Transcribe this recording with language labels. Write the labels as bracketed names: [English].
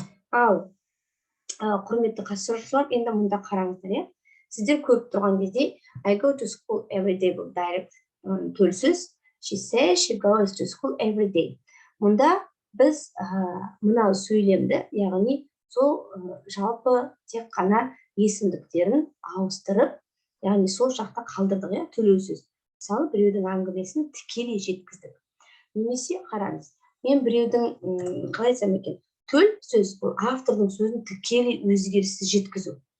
[Kazakh] Ал құрметті қатысушылар, енді мұнда қараңыздар, сіздер көріп тұрған кезде [English] I go to school every day [Kazakh] бұл direct төл сөз. [English] She says she goes to school every day. [Kazakh] Мұнда біз мынау сөйлемді, яғни сол жалпы тек қана есімдіктерін ауыстырып, яғни сол жақта қалдырдық, төлеу сөз. Мысалы, біреудің әңгімесін тікелей жеткіздік. Немесе қараңыз, мен біреудің қалай айтсам екен, төл сөз бұл автордың сөзін тікелей өзгеріссіз жеткізу.